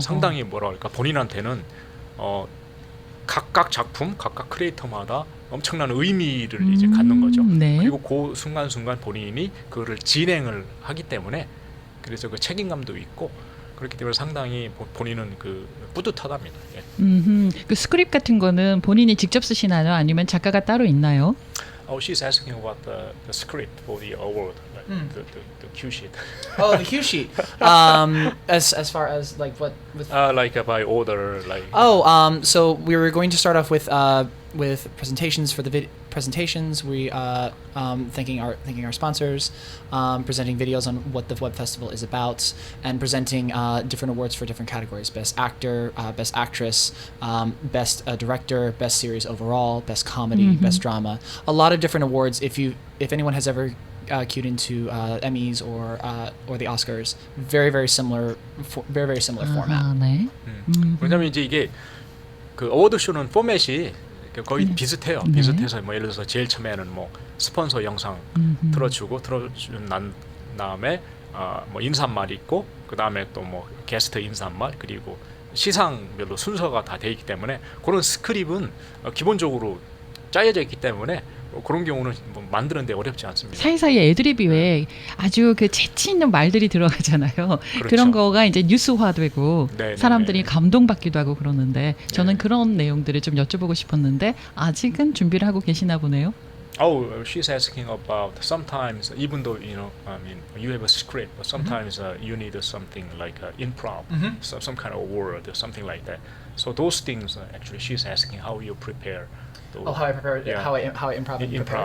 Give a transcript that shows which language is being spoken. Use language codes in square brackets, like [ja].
[ko] 상당히 뭐라 그럴까 본인한테는 각각 작품, 각각 크리에이터마다 엄청난 의미를 이제 갖는 거죠. 네. 그리고 그 순간순간 본인이 그거를 진행을 하기 때문에 그래서 그 책임감도 있고 그렇기 때문에 상당히 본인은 그 뿌듯하답니다. 예. 그 스크립트 같은 거는 본인이 직접 쓰시나요? 아니면 작가가 따로 있나요? [en] Oh, she's asking about the script for the award, like the cue sheet. Oh, the cue sheet. As far as like what with. Like by order, like. So we were going to start off with presentations for the presentations. We thanking our sponsors, presenting videos on what the web festival is about, and presenting different awards for different categories: best actor, best actress, best director, best series overall, best comedy, best drama. A lot of different awards. If anyone has ever cued into Emmys or the Oscars, very similar format. [ko] 아, 네. 왜냐면 이제 이게 그 어워드 쇼는 포맷이 거의 비슷해요. 네. 비슷해서 뭐 예를 들어서 제일 처음에는 뭐 스폰서 영상 틀어준 난 다음에 뭐 인사말 있고 그 다음에 또 뭐 게스트 인사말 그리고 시상별로 순서가 다 돼 있기 때문에 그런 스크립은 기본적으로 짜여져 있기 때문에 그런 경우는 뭐 만드는데 어렵지 않습니다. 사이사이에 애드립이 왜 아주 그 재치 있는 말들이 들어가잖아요. 그렇죠. 그런 거가 이제 뉴스화되고 네, 사람들이 네, 네. 감동받기도 하고 그러는데 저는 네. 그런 내용들을 좀 여쭤보고 싶었는데 아직은 준비를 하고 계시나 보네요. [en] Oh, she's asking about sometimes, even though I mean, you have a script, but sometimes you need something like improv, some kind of word, or something like that. So those things, actually, she's asking how you prepare. Oh, how I prepare, Yeah. how I improv. and prepare.